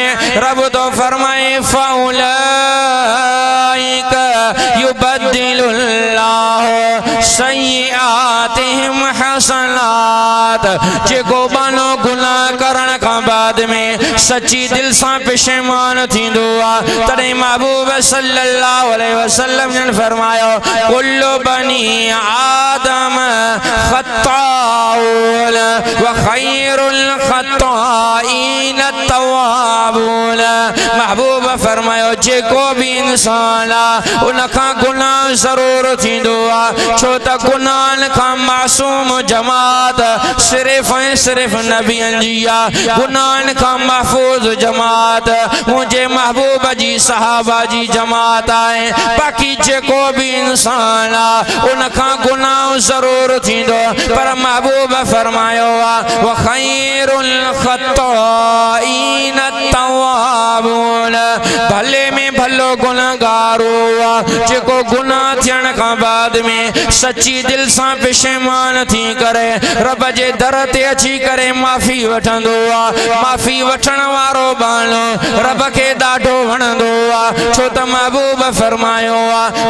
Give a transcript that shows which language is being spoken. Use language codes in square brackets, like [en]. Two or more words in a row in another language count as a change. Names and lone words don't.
[sd] रब तो फरमाए [ar] فأولئك يبدل الله سيئاتهم حسنات. [sd] जेको बानो गुनाह करण खां बाद में सच्ची दिल सां पेशेमान थींदो आहे तॾहिं महबूब [ar] صلى الله عليه وسلم [sd] ने फरमायो [ar] كل بني آدم خطاؤون و خير الخطائين توابون. [sd] महबूब फरमायो जेको भी इंसान आ उनखां गुनाह ज़रूर थींदो आ छो त गुनाहनि खां मासूम जमात सिर्फ़ ऐं सिर्फ़ नबियनि जी आ गुनाहनि खां महफूज़ जमात मुंहिंजे महबूब जी सहाबा जी जमात आहे बाक़ी जेको भी इंसान आ उनखां गुनाह ज़रूर थींदो पर महबूब फरमायो आ [ar] و خير الخطائين توابون [sd] भले में भलो गुनहगारो आ जेको गुनाह थियण खां बाद में सच्ची दिल सां पेशेमान थी करे रब जे दर ते अची करे माफ़ी वठंदो आ माफ़ी वठण वारो बाणो रब खे ॾाढो वणंदो आ छो त महबूब फरमायो आ